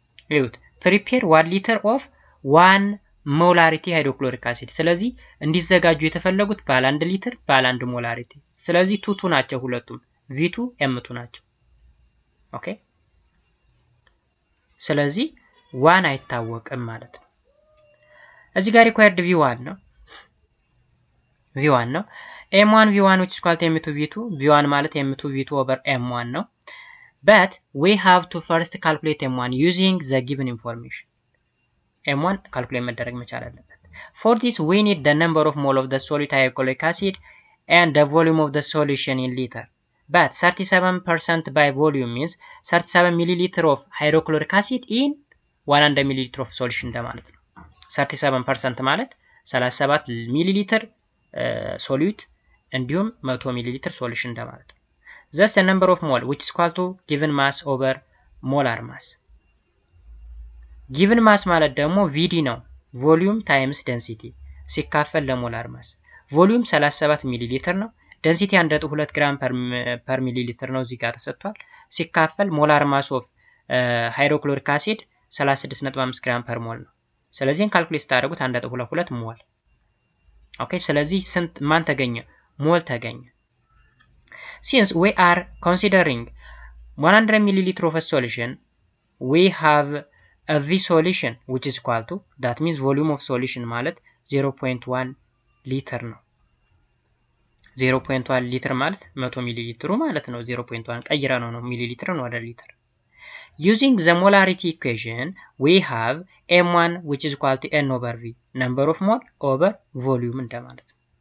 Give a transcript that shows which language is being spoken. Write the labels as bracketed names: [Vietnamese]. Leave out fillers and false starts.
[Amharic] ይሁት ፕሪፔር 1 ሊትር ኦፍ 1 ሞላሪቲ ሃይድሮክሎሪክ አሲድ። ስለዚህ እንዲዘጋጁ የተፈለጉት ባለ 1 ሊትር ባለ 1 ሞላሪቲ። ስለዚህ ቱቱ ናቸው ሁለቱም፣ V2 M2 ናቸው። ኦኬ ስለዚህ 1 አይታወቅም ማለት ነው። እዚህ ጋር ሪኳየርድ V1 [English] ነው M1 V1 which is equal to M2 V2 V1 [Amharic] ማለት [English] M2 V2 over M1 ነው። but we have to first calculate M1 using the given information. [Amharic] M1 calculate መደረግ መቻል አለበት። [English] For this we need the number of mole of the solid hydrochloric acid and the volume of the solution in liter. But 37% by volume means 37 milliliter of hydrochloric acid in 100 milliliter of solution [Amharic] እንደማለት ነው። 37% ማለት 37 ሚሊሊትር ሶሉት እንዲሁም 100 ሚሊሊትር ሶሉሽን እንደማለት ነው። [English] Thus the number of mole which is equal to given mass over molar mass. [Amharic] given mass ማለት ደግሞ VD ነው፣ [English] volume times density [Amharic] ሲካፈል ለሞላር ማስ። ቮሊዩም 37 ሚሊሊትር ነው፣ ዴንሲቲ 1.2 ግራም ፐር ሚሊሊትር ነው እዚህ ጋር ተሰጥቷል። ሲካፈል ሞላር ማስ ኦፍ ሃይድሮክሎሪክ አሲድ 36.5 ግራም ፐር ሞል ነው። ስለዚህ ካልኩሌት ታደርጉት 1.22 ሞል። ኦኬ ስለዚህ ስንት ማን ተገኘ? ሞል ተገኘ። [English] Since we are considering 100 milliliter of a solution, we have a V solution which is equal to, that means volume of solution [Amharic] ማለት 0.1 ሊትር ነው። 0.1 ሊትር ማለት 100 ሚሊ ሊትሩ ማለት ነው። 0.1 ቀይራ ነው ሚሊሊትርን ወደ ሊትር። [English] Using the molarity equation, we have M1 which is equal to N over V, number of mole over volume [Amharic] እንደማለት ነው።